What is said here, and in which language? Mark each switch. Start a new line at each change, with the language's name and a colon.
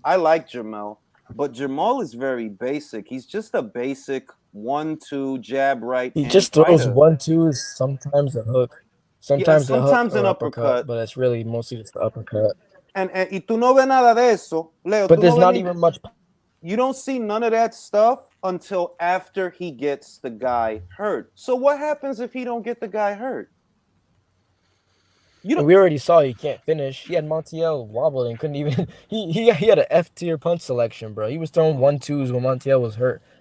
English: I like Jamal, but Jamal is very basic. He's just a basic 1-2 jab right. He just throws fighter. 1-2s, sometimes a hook, sometimes a hook an or uppercut, but it's really mostly just the uppercut.
Spanish: Y tú no ves nada de eso, Leo.
English: But there's not even much. You don't see none of that stuff until after he gets the guy hurt. So what happens if he don't get the guy hurt? We already saw he can't finish. He had Montiel wobbled and couldn't even. He had an F tier punch selection, bro. He was throwing 1-2s when Montiel was hurt.